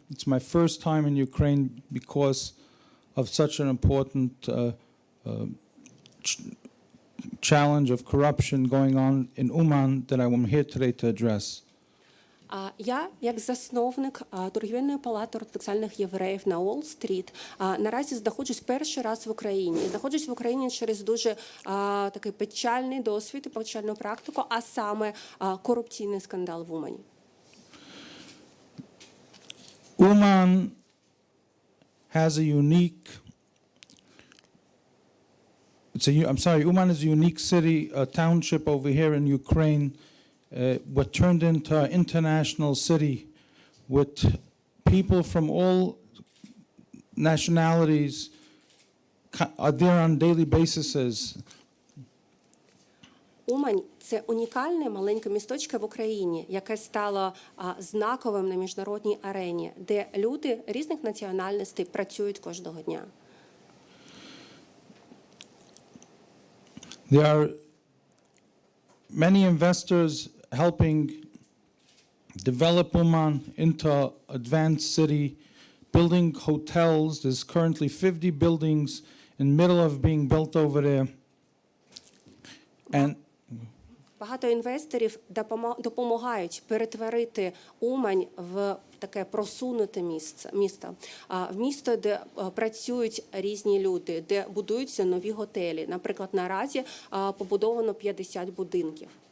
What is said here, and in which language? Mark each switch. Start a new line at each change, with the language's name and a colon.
English: It's my first time in Ukraine because of such an important challenge of corruption going on in Uman that I'm here today to address.
Ukrainian: Я, як засновник Торговельної палати ортодоксальних євреїв на Уолл-стріт, наразі знаходжусь перший раз в Україні. Знаходжусь в Україні через дуже такий печальний досвід і печальну практику, а саме корупційний скандал в Умані.
English: Uman has a unique, Uman is a unique city, a township over here in Ukraine, what turned into an international city with people from all nationalities are there on daily basis.
Ukrainian: Умань – це унікальне маленьке містечко в Україні, яке стало знаковим на міжнародній арені, де люди різних національностей працюють кожного дня.
English: There are many investors helping develop Uman into an advanced city, building hotels. There's currently 50 buildings in the middle of being built over there. And
Ukrainian: Багато інвесторів допомагають перетворити Умань в таке просунуте місто, в місто, де працюють різні люди, де будуються нові готелі. Наприклад, наразі побудовано 50 будинків.